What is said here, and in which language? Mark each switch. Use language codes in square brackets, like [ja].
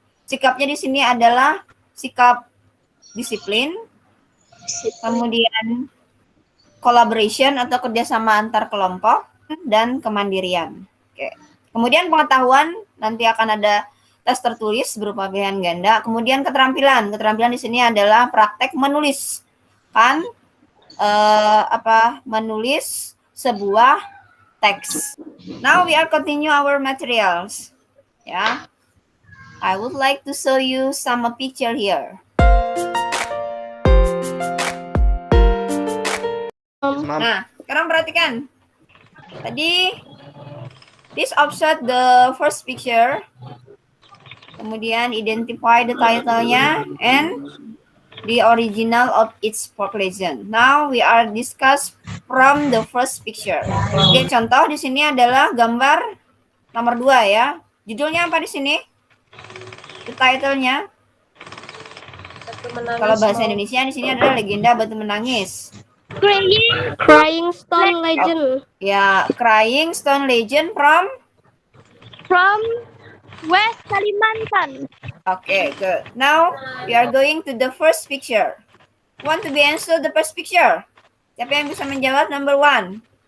[id] Sikapnya di sini adalah sikap disiplin, kemudian collaboration atau kerjasama antar kelompok, dan kemandirian. Oke. Kemudian pengetahuan nanti akan ada tes tertulis berupa pilihan ganda. Kemudian keterampilan. Keterampilan di sini adalah praktek menulis. akan menulis sebuah teks. [en] Now we are continue our materials. Ya. I would like to show you some picture here. [id] Nah, sekarang perhatikan. Tadi [en] please observe the first picture. [id] Kemudian [en] identify the title-nya and the original of its population. Now we are discuss from the first picture. [id] Oke, contoh di sini adalah gambar nomor 2 ya. Judulnya apa di sini? [en] The title-nya. [id] Kalau bahasa Indonesia di sini adalah Legenda Batu Menangis. [en] Crying Stone Legend. Ya, Crying Stone Legend from West Kalimantan. Okay, good. Now we are going to the first picture. Want to be answer the first picture? [id] Siapa yang bisa menjawab [en] number 1?